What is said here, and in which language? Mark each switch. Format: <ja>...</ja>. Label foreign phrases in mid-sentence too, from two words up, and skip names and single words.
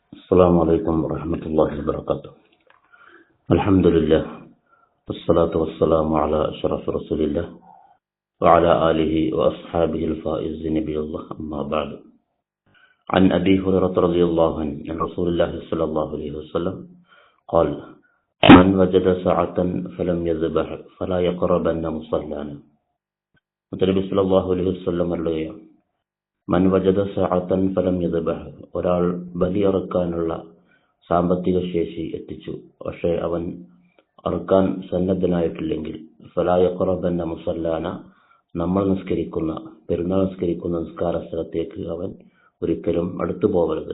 <ar>السلام عليكم ورحمة الله وبركاته. الحمد لله والصلاة والسلام على أشرف رسول الله وعلى آله وأصحابه الفائزين بالله أما بعد. عن أبي هريرة رضي الله عنه عن رسول الله صلى الله عليه وسلم قال: من وجد ساعة فلم يذبح فلا يقربن مصلانا.</ar> <ml>നബി</ml> <ar>صلى الله عليه وسلم</ar> <ml>പറയുകയാണ്,</ml> <ar>من وجد سعة فلم يذبح,</ar> <ml>ഒരാൾ ബലിയറുക്കാനുള്ള സാമ്പത്തിക ശേഷി എത്തിച്ചു, പക്ഷേ അവൻ അറുക്കാൻ സന്നദ്ധനായിട്ടില്ലെങ്കിൽ,</ml> <ar>فلا يقربن مصلانا,</ar> <ml>നമ്മൾ നിസ്കരിക്കുന്ന പെരുന്നാൾ നിസ്കരിക്കുന്ന നിസ്കാര സ്ഥലത്തേക്ക് അവൻ ഒരിക്കലും അടുത്തു പോകരുത്.</ml>